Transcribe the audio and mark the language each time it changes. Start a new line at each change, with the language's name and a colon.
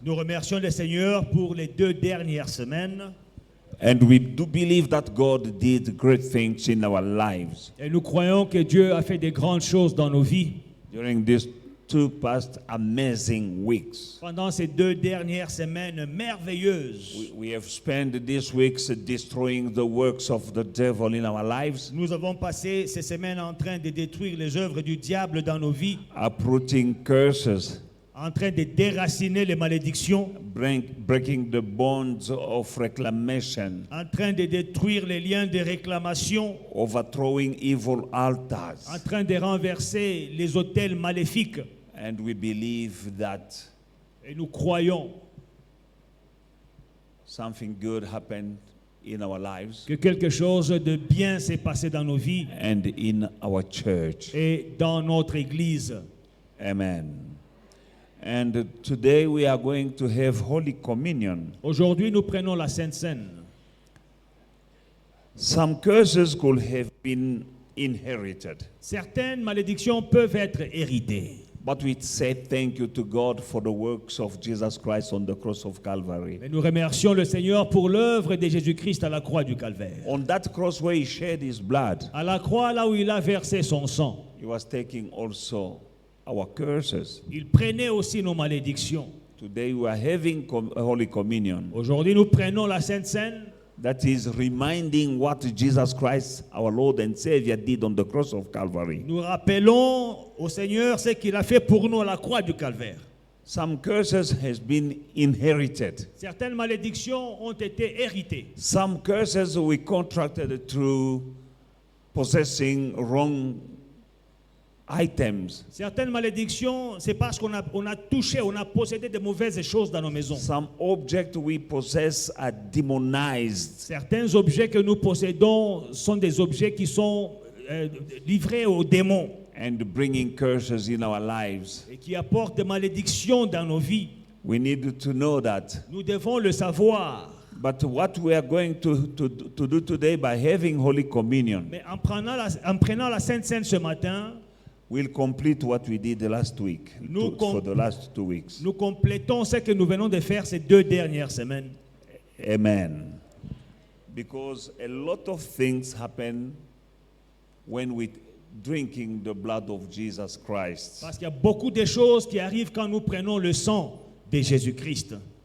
French: Nous remercions le Seigneur pour les 2 dernières semaines.
English: And we do believe that God did great things in our lives.
French: Et nous croyons que Dieu a fait de grandes choses dans nos vies.
English: During these 2 past amazing weeks.
French: Pendant ces 2 dernières semaines merveilleuses.
English: We have spent these weeks destroying the works of the devil in our lives.
French: Nous avons passé ces semaines en train de détruire les œuvres du diable dans nos vies.
English: Uprooting curses.
French: En train de déraciner les malédictions.
English: Breaking the bonds of reclamation.
French: En train de détruire les liens de réclamation.
English: Overthrowing evil altars.
French: En train de renverser les autels maléfiques.
English: And we believe that
French: et nous croyons
English: something good happened in our lives.
French: Que quelque chose de bien s'est passé dans nos vies.
English: And in our church.
French: Et dans notre église.
English: Amen. And today we are going to have Holy Communion.
French: Aujourd'hui, nous prenons la Sainte Seine.
English: Some curses could have been inherited.
French: Certaines malédictions peuvent être héritées.
English: But we say thank you to God for the works of Jesus Christ on the cross of Calvary.
French: Mais nous remercions le Seigneur pour l'œuvre de Jésus-Christ à la croix du Calvaire.
English: On that cross where he shed his blood.
French: À la croix là où il a versé son sang.
English: He was taking also our curses.
French: Il prenait aussi nos malédictions.
English: Today we are having Holy Communion.
French: Aujourd'hui, nous prenons la Sainte Seine.
English: That is reminding what Jesus Christ, our Lord and Savior, did on the cross of Calvary.
French: Nous rappelons au Seigneur ce qu'il a fait pour nous à la croix du Calvaire.
English: Some curses has been inherited.
French: Certaines malédictions ont été héritées.
English: Some curses we contracted through possessing wrong items.
French: Certaines malédictions, c'est parce qu'on a touché, on a possédé de mauvaises choses dans nos maisons.
English: Some objects we possess are demonized.
French: Certains objets que nous possédons sont des objets qui sont livrés aux démons.
English: And bringing curses in our lives.
French: Et qui apportent des malédictions dans nos vies.
English: We need to know that.
French: Nous devons le savoir.
English: But what we are going to do today by having Holy Communion.
French: Mais en prenant la Sainte Seine ce matin,
English: we'll complete what we did the last week, for the last 2 weeks.
French: Nous complétons ce que nous venons de faire ces 2 dernières semaines.
English: Amen. Because a lot of things happen when we drinking the blood of Jesus Christ.
French: Parce qu'il y a beaucoup de choses qui arrivent quand nous prenons le sang de Jésus-Christ.